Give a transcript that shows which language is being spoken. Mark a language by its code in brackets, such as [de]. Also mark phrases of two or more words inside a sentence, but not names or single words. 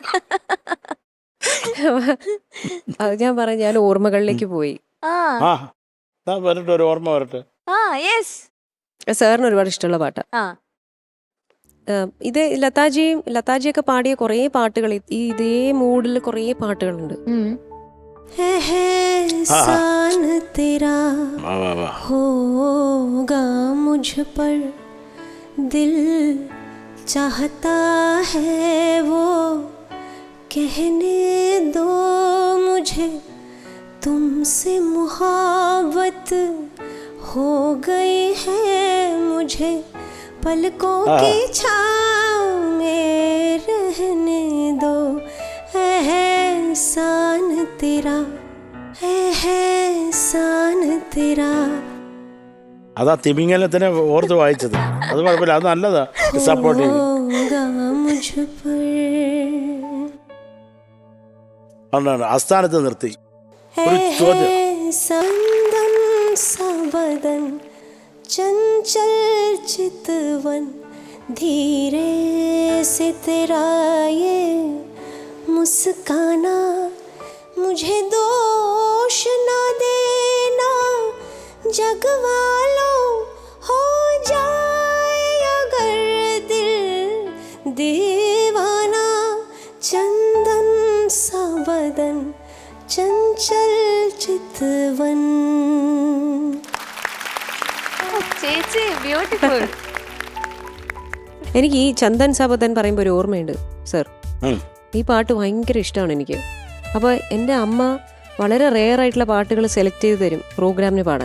[ml] അത് ഞാൻ പറഞ്ഞു, ഞാൻ ഓർമ്മകളിലേക്ക് പോയി. ആ വരട്ടെ, ഒരു ഓർമ്മ വരട്ടെ. സാറിന് ഒരുപാട് ഇഷ്ടമുള്ള പാട്ടാ ഇത്. ലതാജിയൊക്കെ പാടിയ കുറേ പാട്ടുകൾ ഇതേ മൂഡിൽ കുറേ പാട്ടുകളുണ്ട്. [hi] एहसान तेरा होगा मुझ पर, दिल चाहता है वो कहने दो मुझे, तुमसे मुहाबत हो गई है मुझे, पलकों की छाँव में रहने दो, एहसान तेरा, एहसान तेरा. [ml] അതാ തിമിംഗലത്തിനെ ഓർത്ത് വായിച്ചത്. അത് കുഴപ്പമില്ല, അത് നല്ലതാ, സപ്പോർട്ട് ചെയ്യും. ആസ്ഥാനത്ത് നിർത്തി ഒരു ചോദ്യം. [hi] संदन सबदन चंचल चितवन, धीरे से तेरा ये मुस्काना, मुझे दोष ना देना, जग वालों हो जाए अगर दिल दीवाना, चंदन सा बदन चंचल चितवन. [ml] ചേച്ചി ബ്യൂട്ടിഫുൾ. എനിക്ക് ഈ [hi] चंदन सा बदन [ml] പറയുമ്പോൾ ഒരു ഓർമ്മയുണ്ട് സർ. ഈ പാട്ട് ഭയങ്കര ഇഷ്ടമാണ് എനിക്ക്. അപ്പോൾ എൻ്റെ അമ്മ വളരെ റെയർ ആയിട്ടുള്ള പാട്ടുകൾ സെലക്ട് ചെയ്ത് തരും പ്രോഗ്രാമിന് പാടാൻ.